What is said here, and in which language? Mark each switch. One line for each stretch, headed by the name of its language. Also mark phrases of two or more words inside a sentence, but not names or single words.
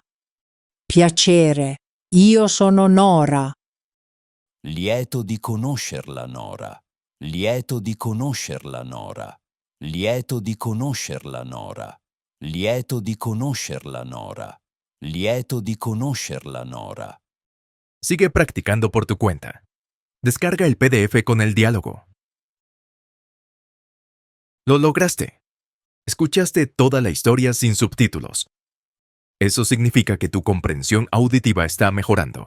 Italian: Piacere. Io sono Nora. Lieto di conoscerla, Nora. Lieto di conoscerla, Nora. Lieto di conoscerla, Nora. Lieto di conoscerla, Nora. Lieto di conoscerla, Nora.
Spanish: Sigue practicando por tu cuenta. Descarga el PDF con el diálogo. Lo lograste. Escuchaste toda la historia sin subtítulos. Eso significa que tu comprensión auditiva está mejorando.